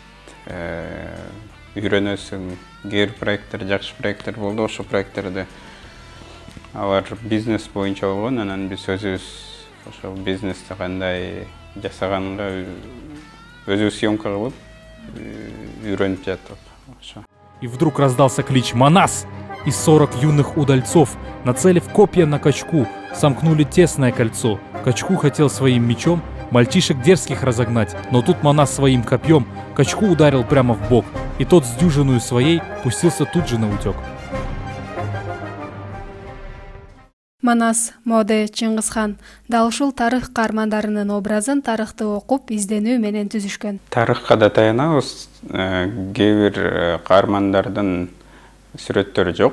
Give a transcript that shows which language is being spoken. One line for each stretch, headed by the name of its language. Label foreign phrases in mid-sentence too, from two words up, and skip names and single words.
Kyrgyz: Үйрөнөсүң. Кээ бир проекттер, жакшы проекттер болду, ошол проекттерди алар бизнес боюнча болгон, анан биз өзүбүз ошол бизнести кандай жасаганга өзүбүз съемка кылып үйрөнүп жаттык.
Russian: И вдруг раздался клич «Манас!». и 40 юных удальцов, нацелив копья на Качку, сомкнули тесное кольцо. Качку хотел своим мечом мальчишек дерзких разогнать, но тут Манас своим копьем Качку ударил прямо в бок, и тот с дюжиную своей пустился тут же на утек.
Kyrgyz: Манас, Моде, Чыңгызхан дал ушул тарых каармандарынын образын тарыхты окуп, изденүү менен түзүшкөн. Тарыхка да таянабыз. Кээ бир каармандардын сүрөттөрү жок.